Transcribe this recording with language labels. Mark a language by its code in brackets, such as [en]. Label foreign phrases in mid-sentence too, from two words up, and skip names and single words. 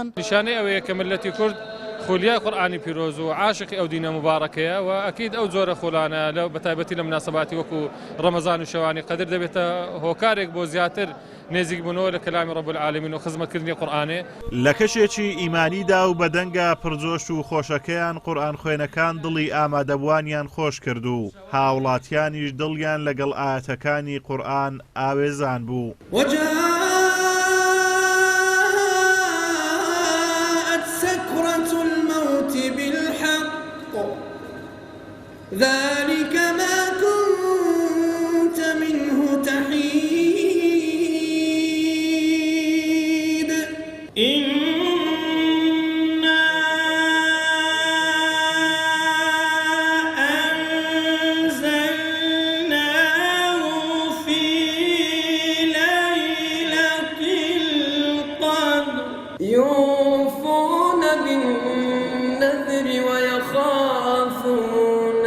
[ckb] نیشانەی ئەوەیە کە ملەتی کورد خولیای قورئانی پیرۆز و عاشقی ئەو دینە مبارەکەیە و ئەکید ئەو جۆرە خولانە لەو بەتایبەتی لە مناسباتی وەکو ڕەمەزان و شەوانی قەدر دەبێتە هۆکارێک بۆ زیاتر نێزیک بوونەوە لە کەلامی [ar] ڕەب العالەمین [ckb] و خزمەتکردنی قورئانێ. لە کەشێکی ئیمانیدا و بە دەنگە پڕجۆش و خۆشەکەیان قورئان خوێنەکان دڵی ئامادەبوانیان خۆش کرد و هاوڵاتیانیش دڵیان لەگەڵ ئاەتەکانی قورئان ئاوێزان بوو. [ar] ذلك ما كنت منه تحيد إنا أنزلناه في ليلة القدر يوفون بالنذر ويخافون